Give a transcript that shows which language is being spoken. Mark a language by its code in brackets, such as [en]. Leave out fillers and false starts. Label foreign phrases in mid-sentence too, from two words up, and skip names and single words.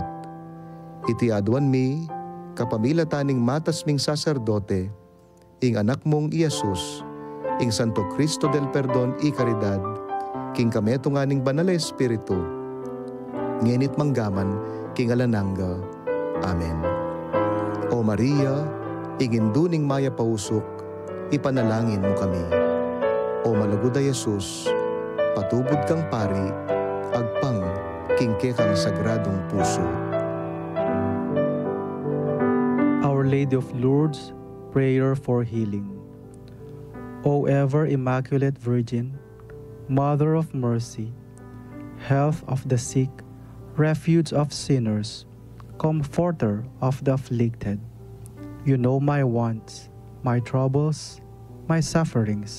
[pam] Iti adwan mi, kapamilataning matas ming saserdote, ing anak mong Iesus, ing Santo Cristo del Perdon y Caridad, king kameto nga ning Banal Espiritu, ngenit manggaman king alananga. Amen. O Maria, inginduning maya pausok, ipanalangin mo kami. O malaguda Iesus, patubod kang pari, agpang king kekang sagradong puso. [en] Our Lady of Lourdes, prayer for healing. O ever Immaculate Virgin, Mother of Mercy, health of the sick, refuge of sinners, comforter of the afflicted, you know my wants, my troubles, my sufferings.